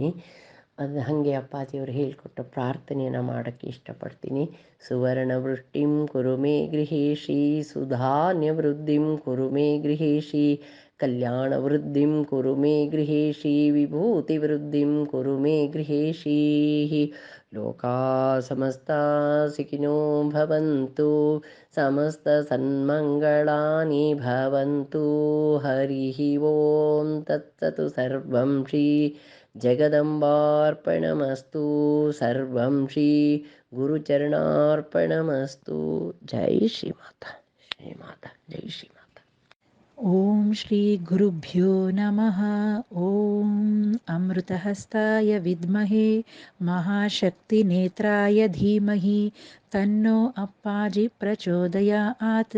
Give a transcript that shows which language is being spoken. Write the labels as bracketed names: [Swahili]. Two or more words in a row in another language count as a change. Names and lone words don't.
[Kannada] ಅದು ಹಾಗೆ ಅಪ್ಪಾಜಿಯವರು ಹೇಳಿಕೊಟ್ಟ ಪ್ರಾರ್ಥನೆಯನ್ನು ಮಾಡೋಕ್ಕೆ ಇಷ್ಟಪಡ್ತೀನಿ. [Sanskrit] ಸುವರ್ಣ ವೃಷ್ಟಿಂ ಕುರು ಮೇ ಗೃಹೇಶಿ, ಸುಧಾನ್ಯ ವೃದ್ಧಿಂ ಕುರು ಮೇ ಗೃಹೇಶಿ, ಕಲ್ಯಾಣ ವೃದ್ಧಿಂ ಕುರು ಮೇ ಗೃಹೇಶಿ, ವಿಭೂತಿ ವೃದ್ಧಿಂ ಕುರು ಮೇ ಗೃಹೇಶಿ. ಲೋಕಾ ಸಮಸ್ತಾ ಸುಖಿನೋ ಭವಂತು, ಸಮಸ್ತ ಸನ್ಮಂಗಳಾನಿ ಭವಂತು. ಹರಿ ಓಂ ತತ್ಸತ್. ಸರ್ವಂ ಶ್ರೀ ಜಗದಂಬಾರ್ಪಣಮಸ್ತು. ಸರ್ವಂ ಶ್ರೀ ಗುರುಚರಣಾರ್ಪಣಮಸ್ತು. ಜೈ ಶ್ರೀಮಾತಾ, ಶ್ರೀಮಾತಾ, ಜೈ ಶ್ರೀಮಾತಾ. ಓಂ ಶ್ರೀ ಗುರುಭ್ಯೋ ನಮಃ. ಓಂ ಅಮೃತಹಸ್ತಾಯ ವಿದ್ಮಹೇ ಮಹಾಶಕ್ತಿನೇತ್ರಾಯ ಧೀಮಹಿ ತನ್ನೋ ಅಪ್ಪಾಜಿ ಪ್ರಚೋದಯಾತ್.